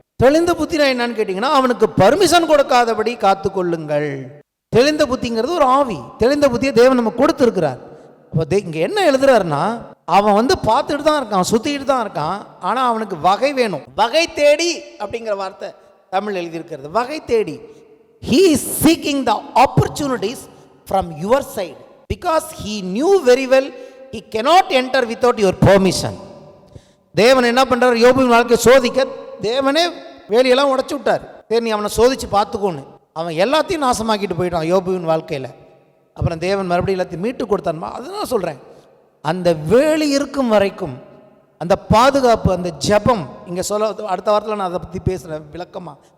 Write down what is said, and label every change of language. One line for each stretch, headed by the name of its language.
Tamil: தெளிந்த புத்தினா என்னன்னு கேட்டீங்கன்னா, அவனுக்கு பர்மிஷன் கொடுக்காதபடி காத்து கொள்ளுங்கள். தெளிந்த புத்திங்கிறது ஒரு ஆவி. தெளிந்த புத்தியை தேவன் நம்ம கொடுத்துருக்கிறார். அப்போ இங்க என்ன எழுதுறாருன்னா, அவன் பார்த்துட்டு தான் இருக்கான், சுத்திட்டு தான் இருக்கான், ஆனா அவனுக்கு வகை வேணும். வகை தேடி அப்படிங்கிற வார்த்தை தமிழ் எழுதியிருக்கிறது. வகை தேடி.
English: He is seeking the opportunities from your side because he knew very well he cannot enter without your permission.
Tamil: தேவன் என்ன பண்றார், யோபுவின் வாழ்க்கையை சோதிக்க தேவனே வேலையெல்லாம் உடைச்சு விட்டார். சரி, நீ அவனை சோதிச்சு பார்த்துக்கோன்னு. அவன் எல்லாத்தையும் நாசமாக்கிட்டு போயிட்டான் யோபுவின் வாழ்க்கையில். அப்புறம் தேவன் மறுபடியும் எல்லாத்தையும் மீட்டு கொடுத்தான். அதுதான் சொல்கிறேன், அந்த வேலி இருக்கும் வரைக்கும் அந்த பாதுகாப்பு, அந்த ஜெபம், இங்கே சொல்ல அடுத்த வாரத்தில் நான் அதை பற்றி பேசுகிறேன் விளக்கமாக.